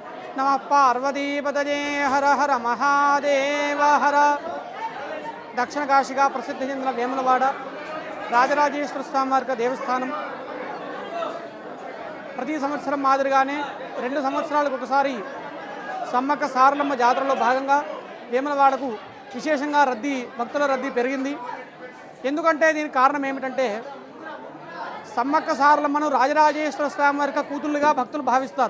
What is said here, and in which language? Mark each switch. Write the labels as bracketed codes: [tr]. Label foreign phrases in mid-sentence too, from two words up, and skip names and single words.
[sa] नमः पार्वतीपतये हर हर महादेव हर [te] దక్షిణ కాశికా ప్రసిద్ధి చెందిన వేములవాడ రాజరాజేశ్వర స్వామి వారి దేవస్థానం ప్రతి సంవత్సరం మాదిరిగానే 2 సంవత్సరాలకు ఒకసారి సమ్మక్క సారలమ్మ జాతరలో భాగంగా వేములవాడకు విశేషంగా భక్తుల రద్దీ పెరిగింది. ఎందుకంటే దీనికి కారణం ఏమిటంటే సమ్మక్క సారలమ్మను రాజరాజేశ్వర స్వామి వారి కూతుళ్ళుగా భక్తులు భావిస్తారు.